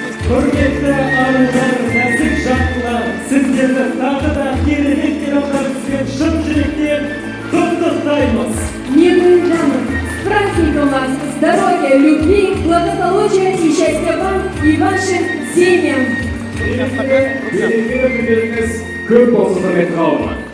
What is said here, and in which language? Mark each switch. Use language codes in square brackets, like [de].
[kk] Құрметті арулар, нәзік жандылар, сіздерді тағы да керемет мейрамдарыңызбен шын жүректен құттықтаймыз. [ru] Милые дамы, с праздником вас! Здоровья, любви, благополучия и счастья вам и вашим семьям! [kk] Берекелі күндеріңіз көп болсын, құрметті қауым.